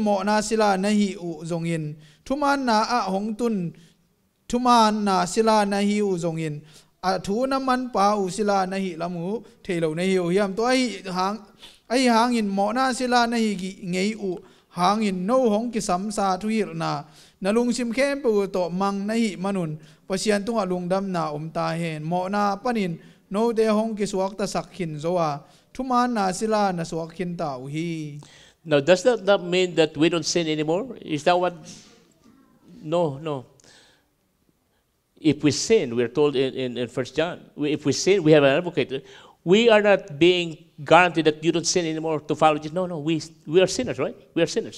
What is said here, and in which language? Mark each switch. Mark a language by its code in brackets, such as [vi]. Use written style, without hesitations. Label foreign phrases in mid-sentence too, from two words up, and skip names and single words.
[ctd] mo na sila nahi u zongin thuman na a hong tun thuman na sila nahi u zongin a thu naman pa u sila nahi lamu thelo nahi u hiam to ai hang in mo na sila nahi gi ngei u hang in no hong ki sam sa thu hir na nalung sim khem pu to mang nahi manun pasian tunga lungdam na ta hen mo na panin no de hong ki suak ta sakhin zoa thuman na sila na suak hin ta hi. [en] Now, does that not mean that we don't sin anymore? Is that what? No. If we sin, we're told in 1 John, if we sin, we have an advocate. We are not being guaranteed that you don't sin anymore to follow Jesus. No, we are sinners, right? We are sinners.